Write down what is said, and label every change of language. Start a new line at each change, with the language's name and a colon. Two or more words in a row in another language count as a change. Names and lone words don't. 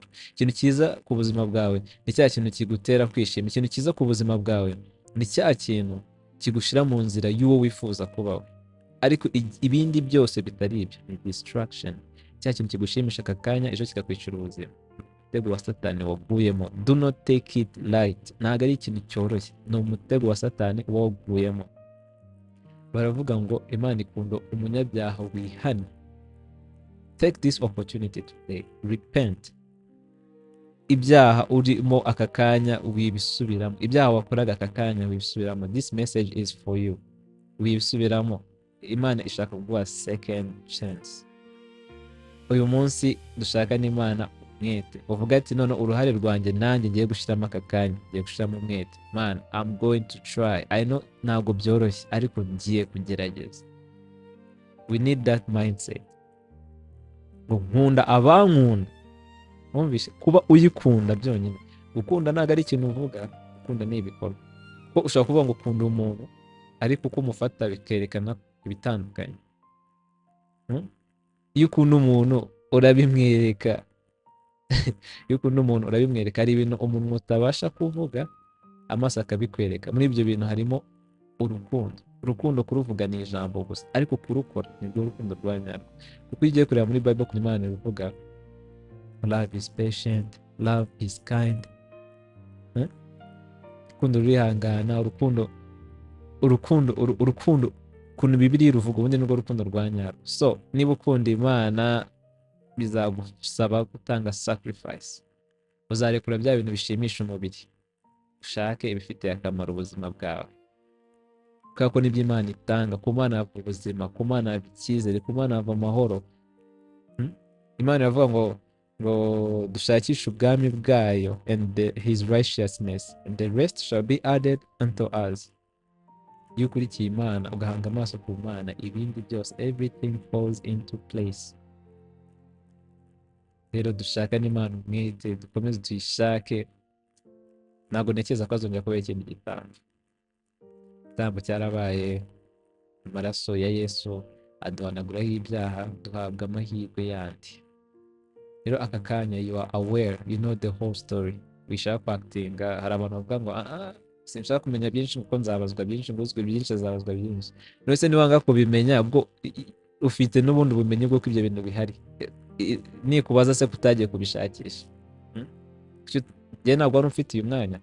Kinyarwanda: Ikintu cyiza ku buzima bwawe ni cya kintu kigutera kwishima. Ikintu cyiza ku buzima bwawe ni cya kintu kigushira mu nzira y'uwo wifuza kubaho. Ariko ibindi byose bitari ibyo ni distraction. Cya kintu kigushimisha aka kanya ejo kikakwicira ubuzima. Umutego wa Satani waguyemo.
English: Do not take it light.
Kinyarwanda: Ntabwo ari ikintu cyoroshye, ni umutego wa Satani waguyemo. Baravuga ngo Imana ikunda umunyabyaha wihane.
English: Take this opportunity today, repent.
Kinyarwanda: Ibyaha urimo aka kanya wibisubiramo, ibyaha wakoraga aka kanya wibisubiramo.
English: This message is for you.
Kinyarwanda: Wibisubiramo. Imana ishaka kuguha
English: second chance.
Kinyarwanda: Uyu munsi dushaka n'Imana umwete, uvuga ati none uruhare rwanjye nanjye ngiye gushiramo aka kanya, ngiye gushiramo umwete.
English: Man, I'm going to try. I know
Kinyarwanda: ntabwo byoroshye, ariko ngiye kugerageza.
English: We need that mindset.
Kinyarwanda: Nkunda abankunda. Mwumvishe kuba uyikunda byonyine. Gukunda ntabwo ari ikintu uvuga, gukunda ni ibikorwa. Ko ushobora kuvuga ngo ukunda umuntu, ariko uko umufata bikerekana ibitandukanye. Iyo ukunda umuntu urabimwereka. Iyo ukunda umuntu urabimwereka. Hari ibintu umuntu utabasha kuvuga, amaso akabikwereka. Muri ibyo bintu harimo urukundo. Urukundo kuruvuga ni ijambo gusa, ariko kurukora nibwo urukundo rwa nyarwo. Kuko iyo ugiye kureba muri Bible ku Imana ivuga
English: love is patient, love is kind.
Kinyarwanda: Urukundo rurihangana, urukundo kuntu Bibiliya ruvuga ubundi nirwo rukundo rwa nyarwo. So niba ukunda Imana bizagusaba gutanga sacrifice. Uzarekura bya bintu bishimisha umubiri, ushake ibifitiye akamaro ubuzima bwawe. Kuko nibyo Imana itanga. Ku Mana hava ubuzima, ku Mana hava icyizere, ku Mana hava amahoro. Imana iravuga ngo dushakishe ubwami bwayo
English: and his righteousness, and the rest shall be added unto us.
Kinyarwanda: Iyo ukurikiye Imana ugahanga amaso ku Mana, ibindi byose
English: everything falls into place.
Kinyarwanda: rero dushaka n'Imana umwete, dukomeze tuyishake. Ntabwo ntekereza ko azongera kubera ikindi igitambo cyarabaye, amaraso ya Yesu aduhanaguraho ibyaha, duhabwa amahirwe yandi. Rero aka kanya
English: you are aware, you know the whole story.
Kinyarwanda: Wishaka kwakitinga, hari abantu bavuga ngo sinshaka kumenya byinshi kuko nzabazwa byinshi, nguzwe byinshi azabazwa byinshi. Rero se niwanga kubimenya, ubwo ufite n'ubundi bumenyi bw'uko ibyo bintu bihari. Nikubaza se kutagiye kubishakisha. Njye ntabwo wari ufite uyu mwanya.